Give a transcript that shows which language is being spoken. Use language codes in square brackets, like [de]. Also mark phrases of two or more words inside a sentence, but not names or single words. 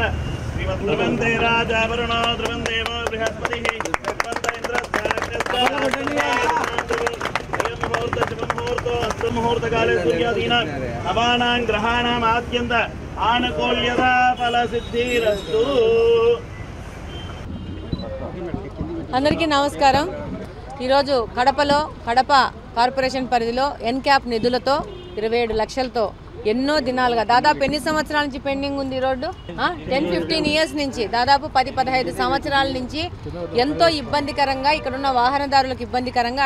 [sa] श्रीमद्ध्रुवन्ते राजा वरुणो ध्रुवन्देवो बृहस्पतिः मुहूर्तो अस्तमुहूर्तकाले सूर्यादीनां नवानां ग्रहाणाम् आद्यन्त आनुकूल्यता फलसिद्धिरस्तु. [te] అందరికీ నమస్కారం. ఈరోజు కడపలో కడప కార్పొరేషన్ పరిధిలో ఎన్క్యాప్ నిధులతో 27 లక్షలతో ఎన్నో దినాలుగా దాదాపు ఎన్ని సంవత్సరాల నుంచి పెండింగ్ ఉంది ఈ రోడ్డు? 10-15 ఇయర్స్ నుంచి, దాదాపు 10-15 సంవత్సరాల నుంచి ఎంతో ఇబ్బందికరంగా, ఇక్కడున్న వాహనదారులకు ఇబ్బందికరంగా.